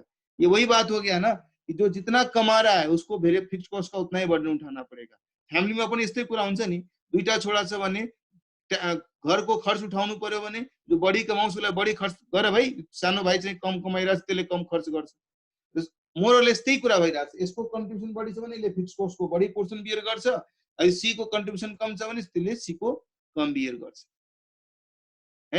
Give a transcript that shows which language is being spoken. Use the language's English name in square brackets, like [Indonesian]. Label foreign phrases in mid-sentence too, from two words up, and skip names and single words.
[Hindi] ये वही बात हो गया ना कि जो जितना कमा रहा है उसको [English] fix cost [Hindi] का उतना ही बर्डन उठाना पड़ेगा। [Nepali] फैमिली में पनि यस्तै कुरा हुन्छ नि, दुईटा छोरा छ भने घर को खर्च उठाउनु पर्यो भने जो बढी कमाउँछ उसलाई बढी खर्च गर भाइ, सानो भाइ चाहिँ कम कमाइरहेछ त्यसले कम खर्च गर्छ, मोरलेस त्यही कुरा भइरहेछ। यसको कन्ट्रिब्युसन बढी छ भने यसले [English] fix cost [Nepali] को बढी [English] portion bear [Nepali] गर्छ, अनि सी को कन्ट्रिब्युसन कम छ भने त्यसले सी को कम बियर गर्छ है।